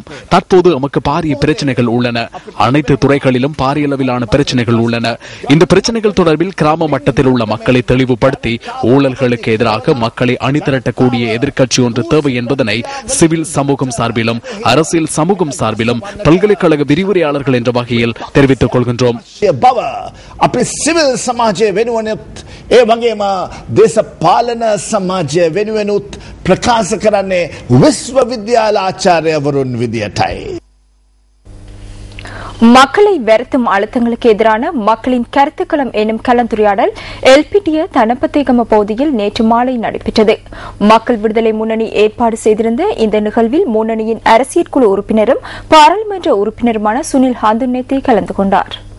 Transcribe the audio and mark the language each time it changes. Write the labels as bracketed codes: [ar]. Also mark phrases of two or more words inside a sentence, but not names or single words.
[ta] தற்போது நமக்கு பாரிய பிரச்சனைகள் உள்ளன. அனைத்து துறைகளிலும் பாரிய அளவிலான பிரச்சனைகள் உள்ளன. இந்த பிரச்சனைகள் தொடர்பில் கிராம மட்டத்தில் உள்ள மக்களை தெளிவுபடுத்தி ஊழல்களுக்கு எதிராக மக்களை அணிதிரட்டக்கூடிய எதிர்க்கட்சி ஒன்று தேவை என்பதனை சிவில் சமூகம் சார்பிலும் அரசியல் சமூகம் சார்பிலும் பல்கலைக்கழக விரிவுரையாளர்கள் என்ற வகையில் தெரிவித்துக் கொள்கின்றோம். [si] බව අපේ සිවිල් සමාජය වෙනුවනුත් ඒ වගේම දේශපාලන සමාජය වෙනුවනුත් ප්‍රකාශ කරන්නේ විශ්වවිද්‍යාල ආචාර්යවරුන් විදියටයි. [ta] மக்களை வருத்தும் அழுத்தங்களுக்கு எதிரான மக்களின் கருத்துக்களம் எனும் கலந்துரையாடல் எல்பிடிய தனப்பத்தேகம பகுதியில் நேற்று மாலை நடைபெற்றது. மக்கள் விடுதலை முன்னணி ஏற்பாடு செய்திருந்த இந்த நிகழ்வில் முன்னணியின் அரசியல் குழு உறுப்பினரும் பாராளுமன்ற உறுப்பினருமான சுனில் ஹந்துநேத்தி கலந்து கொண்டார்.